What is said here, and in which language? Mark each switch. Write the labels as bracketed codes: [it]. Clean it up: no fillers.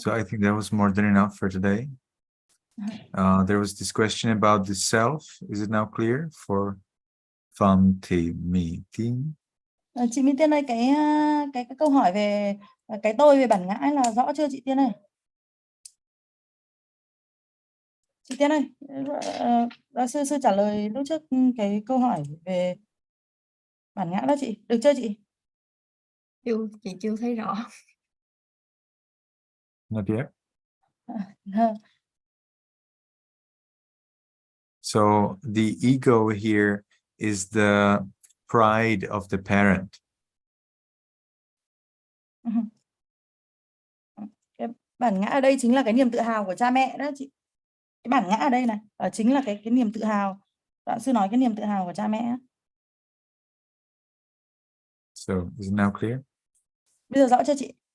[en] So I think that was more than enough for today. There was this question about the self. Is it now clear for Phạm Thị Mỹ Tiên? [vi] Chị Mỹ Tiên ơi, cái câu hỏi về cái tôi, về bản ngã là rõ chưa chị Tiên ơi? Chị Tiên ơi, giáo sư trả lời lúc trước cái câu hỏi về bản ngã đó chị, được chưa chị? Chị chưa thấy rõ. [en] Not yet. So the ego here is the pride of the parent. [vi] Cái bản ngã ở đây chính là cái niềm tự hào của cha mẹ đó chị. Cái bản ngã ở đây này chính là cái niềm tự hào. Đạo sư nói cái niềm tự hào của cha mẹ. [en] So is it now clear? [vi] Bây giờ rõ chưa chị?